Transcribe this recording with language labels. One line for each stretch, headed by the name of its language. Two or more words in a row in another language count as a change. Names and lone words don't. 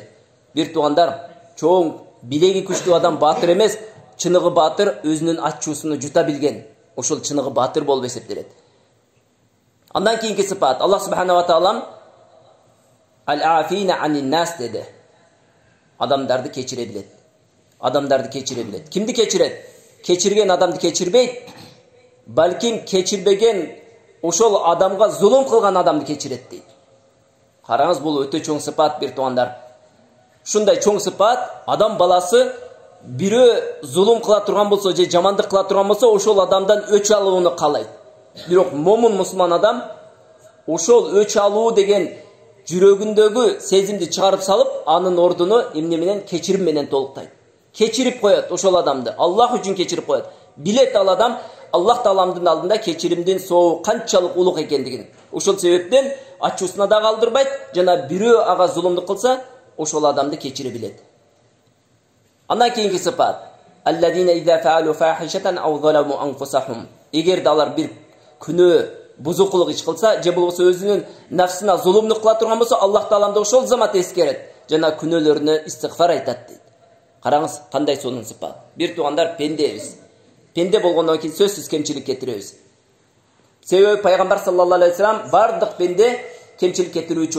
Kyrgyz: Бир туугандар, чоң билеги күчтүү адам баатыр эмес, чыныгы баатыр өзүнүн ачуусуну жута билген. Ошол чыныгы баатыр болуп эсептелет. Андан кийинки сыпат,
Arabic: الله سبحانه و تعالى العافين عن الناس
Kyrgyz: деди. Адамдарды кечире билет. Адамдарды кечире билет. Кимди кечирет? Кечирген адамды кечирбейт. Балким кечирбеген ошол адамга зулум кылган адамды keçiret дейт. Караңыз, бул өтө чоң сыпат бир тугандар. Шундай чоң сыпат, адам баласы бирөө зулум кыла турган болсо же жамандык кыла турган болсо, ошол адамдан өч алууну каалайт. Бирок момун мусулман адам ошол өч алуу деген жүрөгүндөгү сезимди чыгарып салып, анын ордуну эмне менен? Кечирим менен толуктайт. Кечирип коет ошол адамды. Аллах үчүн кечирип коет. Билет ал адам Аллах Тааламдын алдында кечиримдин соогу канчалык улук экендигин. Ошол себептен ачуусуна да калдырбайт, жана бирөө ага зулумдук кылса, ошол адамды кечире билет. Андан кийинки сыпат:
Arabic: الذين إذا فعلوا فاحشة أو ظلموا أنفسهم.
Kyrgyz: Эгерде алар бир күнөө бузукулук иш кылса, же болбосо өзүнүн нафсына зулумдук кыла турган болсо, Аллах Тааламды ошол замат эскерет, жана күнөөлөрүнө истигфар айтат дейт. Караңыз, кандай сонун сыпат. Бир тугандар, пендебиз. Пенде болгондон кийин сөзсүз кемчилик кетиребиз. Себеби пайгамбар
Arabic: صلى الله عليه وسلم
Kyrgyz: бардык пенде кемчилик кетирүүчү.